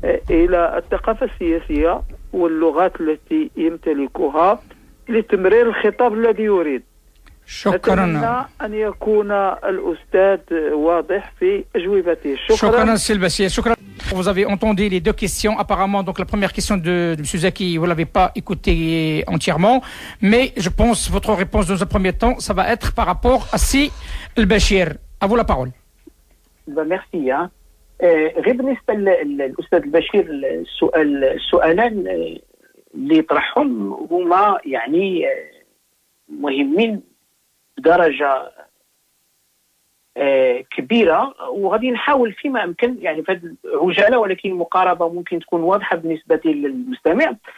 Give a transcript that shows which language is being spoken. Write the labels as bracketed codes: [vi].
[ar] إلى الثقافة السياسية واللغات التي يمتلكها لتمرير الخطاب الذي يريد؟ شكرا. أن يكون الأستاذ واضح في أجوبته. شكرا Sylvestre. شكرا. [fr] Vous avez entendu les deux questions. Apparemment, donc la première question de M. Zaki, vous ne l'avez pas écoutée entièrement. Mais je pense que votre réponse dans un premier temps, ça va être par rapport à Si El-Bachir. À vous la parole. Merci. [ar] غير بالنسبة للأستاذ البشير، السؤالان اللي يطرحهم هما يعني مهمين بدرجة كبيرة، وغادي نحاول فيما أمكن يعني في هذه العجالة، ولكن مقاربة ممكن تكون واضحة بالنسبة للمستمع.